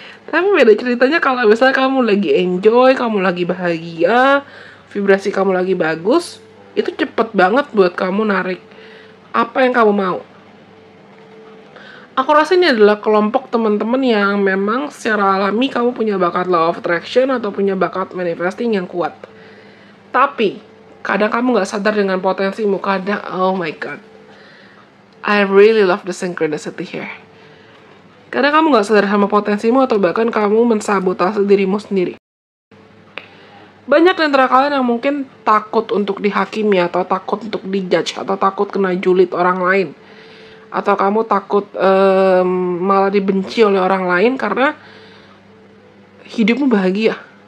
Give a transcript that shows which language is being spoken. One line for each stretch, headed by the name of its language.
Indonesian: Tapi beda ceritanya kalau misalnya kamu lagi enjoy, kamu lagi bahagia, vibrasi kamu lagi bagus, itu cepet banget buat kamu narik apa yang kamu mau. Aku rasa ini adalah kelompok teman-teman yang memang secara alami kamu punya bakat law of attraction atau punya bakat manifesting yang kuat. Tapi kadang kamu gak sadar dengan potensimu. Kadang,
English: oh my god, I really love the synchronicity here.
Indonesian: Kadang kamu gak sadar sama potensimu atau bahkan kamu mensabotase dirimu sendiri. Banyak di antara kalian yang mungkin takut untuk dihakimi atau takut untuk dijudge atau takut kena julid orang lain. atau kamu takut malah dibenci oleh orang lain karena hidupmu bahagia.